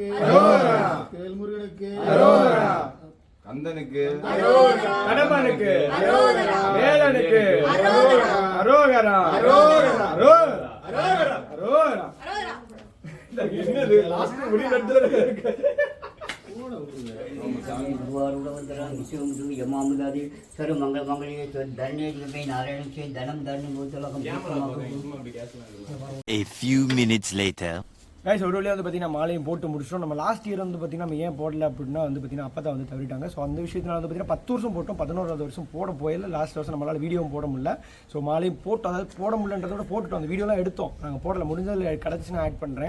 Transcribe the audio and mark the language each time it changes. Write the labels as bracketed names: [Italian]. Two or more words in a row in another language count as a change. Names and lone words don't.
[Tamil] அரோகரா. வேல் முருகனுக்கு அரோகரா. கந்தனுக்கு கடம்பனுக்கு வேலனுக்கு அரோகரா. அரோகரா. அரோகரா. அரோகரா. என்னது லாஸ்ட் முடிவு எடுத்துறது இருக்கு. यमामुदारी सर्व मंगल मंगल धन्य नारायण से धनम धन्य [English] A few minutes later. [Tamil] கைஸ் ஒரு வழியாக வந்து பார்த்தீங்கன்னா மாலையும் போட்டு முடிச்சிட்டோம். நம்ம [English] last year [Tamil] வந்து பார்த்தீங்கன்னா நம்ம ஏன் போடல அப்படின்னா வந்து பார்த்தீங்கன்னா அப்போ தான் வந்து தவறிட்டாங்க. ஸோ அந்த விஷயத்தில் வந்து பார்த்தீங்கன்னா 10 வருஷம் போட்டோம், 11வது வருஷம் போட போயில லாஸ்ட் வருஷம் நம்மளால் வீடியோவும் போட முடியல. ஸோ மாலையும் போட்டோம், அதாவது போட முடியலன்றத விட போட்டுட்டோம். அந்த வீடியோலாம் எடுத்தோம், நாங்கள் போடல. முடிஞ்சதில் கிடச்சி நான் ஆட் பண்ணுறேன்.